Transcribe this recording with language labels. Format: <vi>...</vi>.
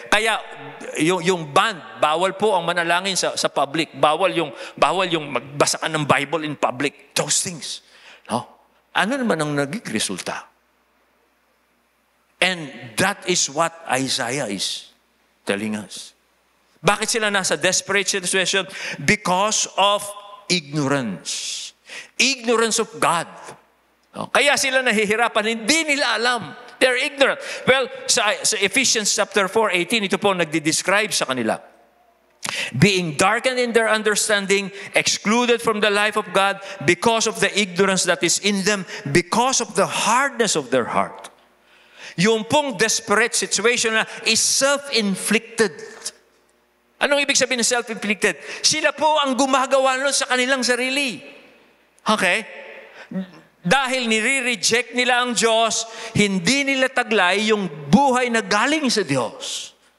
<tl>Kaya yung ban, bawal po ang manalangin sa public. Bawal yung magbasa ka ng Bible</tl> <en>in public. Those things.</en> <tl>No? Ano naman ang naging resulta?</tl> <en>And that is what Isaiah is telling us.</en> <tl>Bakit sila nasa desperate situation?</tl> <en>Because of ignorance. Ignorance of God.</en> <tl>No? Kaya sila nahihirapan, hindi nila alam.</tl> <en>They're ignorant.</en> <tl>Well, sa Ephesians chapter 4:18, ito po nagdi-describe sa kanila.</tl> <en>Being darkened in their understanding, excluded from the life of God because of the ignorance that is in them, because of the hardness of their heart.</en> <tl>Yung pong desperate situation na is self-inflicted. Anong ibig sabihin ng self-inflicted? Sila po ang gumagawa nun sa kanilang sarili. Okay? Dahil nire-reject nila ang Diyos, hindi nila taglay yung buhay na galing sa Diyos.</tl>